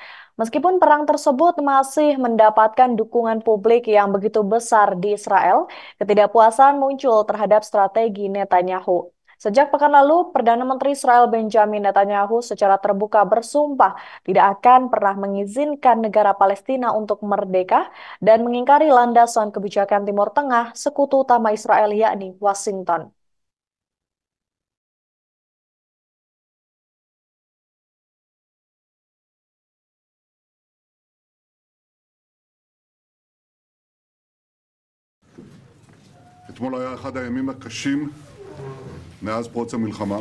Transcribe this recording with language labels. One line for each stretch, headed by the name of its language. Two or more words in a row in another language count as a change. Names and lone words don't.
Indonesian: Meskipun perang tersebut masih mendapatkan dukungan publik yang begitu besar di Israel, ketidakpuasan muncul terhadap strategi Netanyahu. Sejak pekan lalu, Perdana Menteri Israel Benjamin Netanyahu secara terbuka bersumpah tidak akan pernah mengizinkan negara Palestina untuk merdeka dan mengingkari landasan kebijakan Timur Tengah sekutu utama Israel yakni Washington.
Hebrew: אתמול היה אחד הימים הקשים מאז פרוץ המלחמה.